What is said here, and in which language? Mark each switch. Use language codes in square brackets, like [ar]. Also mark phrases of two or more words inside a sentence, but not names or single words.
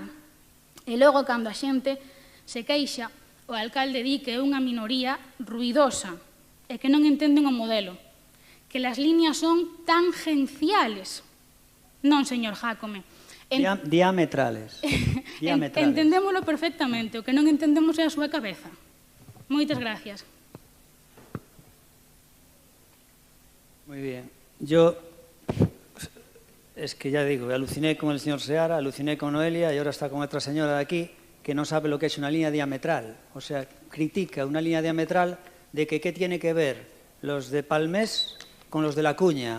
[gl] E logo, cando a xente se queixa, o alcalde di que é unha minoría ruidosa e que non entenden o modelo, que as liñas son tangenciales. Non, señor Jácome. Diametrales. Entendémolo perfectamente, o que non entendemos é a súa cabeza. Moitas gracias. [es] Muy bien. Yo, es que ya digo, aluciné con el señor Seara, aluciné con Noelia y ahora está con otra señora de aquí que no sabe lo que es una línea diametral. O sea, critica una línea diametral de que qué tiene que ver los de Palmés con los de La Cuña.